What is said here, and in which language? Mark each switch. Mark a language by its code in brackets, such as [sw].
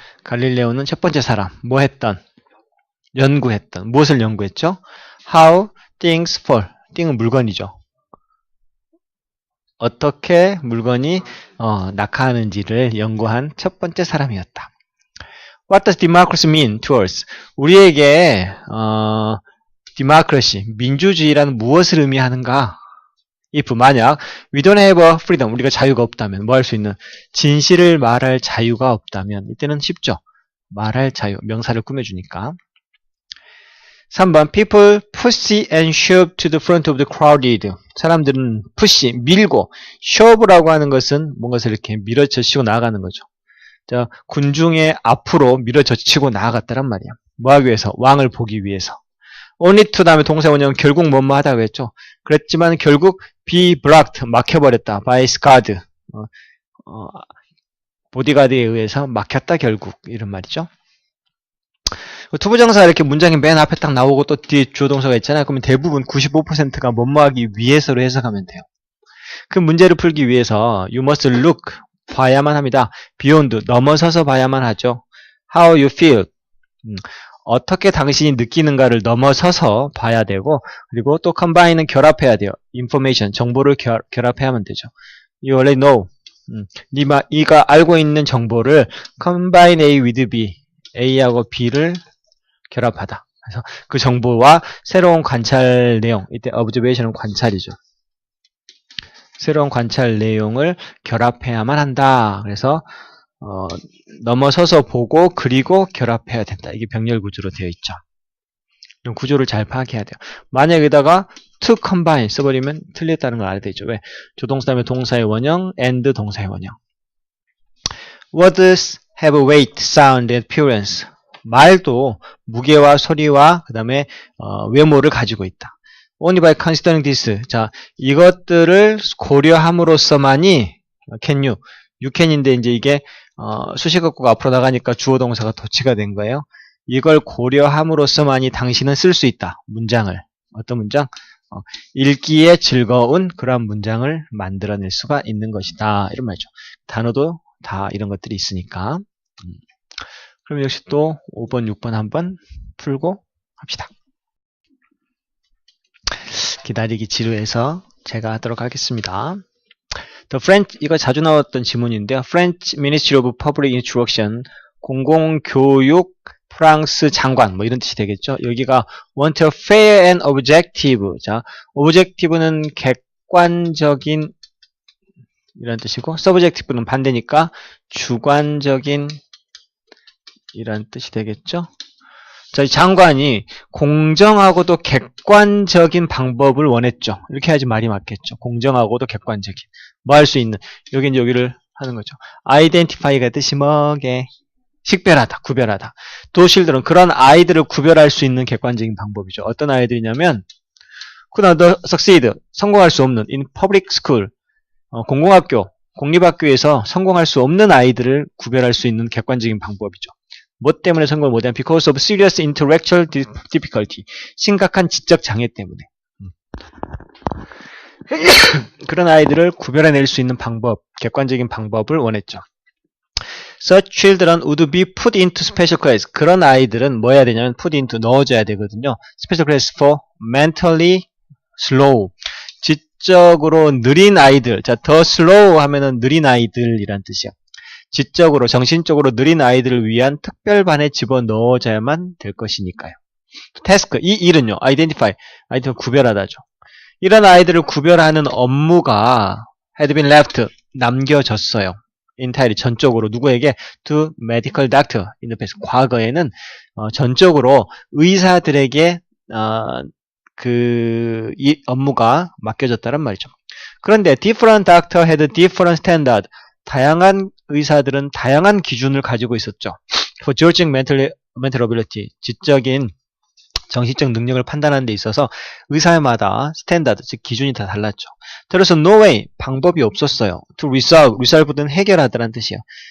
[ko] 갈릴레오는 첫 번째 사람. 뭐 했던? 연구했던. 무엇을 연구했죠? [en] How things fall. [ko] thing은 물건이죠. 어떻게 물건이 낙하하는지를 연구한 첫 번째 사람이었다. [en] What does democracy mean to us? [ko] 우리에게 democracy, 민주주의라는 무엇을 의미하는가? [en] if [ko] 만약 [en] we don't have a freedom, [ko] 우리가 자유가 없다면 뭐 할 수 있는? 진실을 말할 자유가 없다면 이때는 쉽죠. 말할 자유, 명사를 꾸며주니까. 3번 [en] People push and shove to the front of the crowded. [ko] 사람들은 push, 밀고 shove라고 하는 것은 뭔가를 이렇게 밀어젖히고 나아가는 거죠. 자, 군중의 앞으로 밀어젖히고 나아갔다란 말이야. 뭐 하기 위해서? 왕을 보기 위해서. only to 다음에 동사 원형은 결국 뭐뭐 하다고 했죠. 그랬지만 결국 [en] be blocked, [ko] 막혀버렸다. [en] by guard. [ko] 보디가드에 의해서 막혔다 결국. 이런 말이죠. 투부정사 이렇게 문장이 맨 앞에 딱 나오고 또 뒤에 주어 동사가 있잖아요. 그러면 대부분 95%가 뭐뭐 하기 위해서로 해석하면 돼요. 그 문제를 풀기 위해서 [en] you must look, [ko] 봐야만 합니다. beyond, 넘어서서 봐야만 하죠. [en] how you feel, [ko] 어떻게 당신이 느끼는가를 넘어서서 봐야 되고 그리고 또 combine은 결합해야 돼요. information, 정보를 결합해야만 되죠. [en] You already know, [ko] 네가 알고 있는 정보를 [en] combine A with B, [ko] A하고 B를 결합하다. 그래서 그 정보와 새로운 관찰 내용, 이때 observation은 관찰이죠. 새로운 관찰 내용을 결합해야만 한다. 그래서 넘어서서 보고 그리고 결합해야 된다. 이게 병렬 구조로 되어 있죠. 이런 구조를 잘 파악해야 돼요. 만약 여기다가 to combine 써버리면 틀렸다는 걸 알아야 되죠. 왜? 조동사 다음에 동사의 원형, and 동사의 원형. [en] Words have weight, sound, and appearance. [ko] 말도 무게와 소리와 그 다음에 외모를 가지고 있다. [en] Only by considering this. [ko] 자, 이것들을 고려함으로써만이 [en] can you [ko] can인데 이제 이게 수식어구가 앞으로 나가니까 주어 동사가 도치가 된 거예요. 이걸 고려함으로써만이 당신은 쓸 수 있다. 문장을. 어떤 문장? 읽기에 즐거운 그러한 문장을 만들어낼 수가 있는 것이다. 이런 말이죠. 단어도 다 이런 것들이 있으니까. 그럼 역시 또 5번, 6번 한번 풀고 합시다. 기다리기 지루해서 제가 하도록 하겠습니다. The French, 이거 자주 나왔던 지문인데요. French Ministry of Public Instruction, 공공교육 프랑스 장관, 뭐 이런 뜻이 되겠죠. 여기가 [en] want a fair and objective. [ko] 자, objective는 객관적인 이런 뜻이고, subjective는 반대니까 주관적인 이런 뜻이 되겠죠. 자, 이 장관이 공정하고도 객관적인 방법을 원했죠. 이렇게 해야지 말이 맞겠죠. 공정하고도 객관적인. 뭐 할 수 있는. 여기 이제 여기를 하는 거죠. identify가 뜻이 뭐게? 식별하다, 구별하다. 도실들은 그런 아이들을 구별할 수 있는 객관적인 방법이죠. 어떤 아이들이냐면, [en] could not succeed, [ko] 성공할 수 없는, [en] in public school, [ko] 공공학교, 공립학교에서 성공할 수 없는 아이들을 구별할 수 있는 객관적인 방법이죠. 뭐 때문에 성공을 못하면 [en] because of serious intellectual difficulty. [ko] 심각한 지적 장애 때문에. 그런 아이들을 구별해낼 수 있는 방법, 객관적인 방법을 원했죠. [en] Such children would be put into special class. [ko] 그런 아이들은 뭐 해야 되냐면 put into 넣어줘야 되거든요. [en] Special class for mentally slow. [ko] 지적으로 느린 아이들. 자, 더 slow 하면은 느린 아이들이란 뜻이야. 지적으로, 정신적으로 느린 아이들을 위한 특별반에 집어넣어줘야만 될 것이니까요. 태스크, 이 일은요, identify, 아이들 구별하다죠. 이런 아이들을 구별하는 업무가 [en] had been left, [ko] 남겨졌어요. entirely, 전적으로, 누구에게? [en] to medical doctor in the past. [ko] 과거에는 전적으로 의사들에게 이 업무가 맡겨졌다는 말이죠. 그런데 [en] different doctor had different standard. [ko] 다양한 의사들은 다양한 기준을 가지고 있었죠. [en] For judging mental ability, [ko] 지적인 정신적 능력을 판단하는 데 있어서 의사마다 스탠다드, 즉 기준이 다 달랐죠. 따라서 [en] no way, [ko] 방법이 없었어요. To resolve는 해결하다라는 뜻이에요.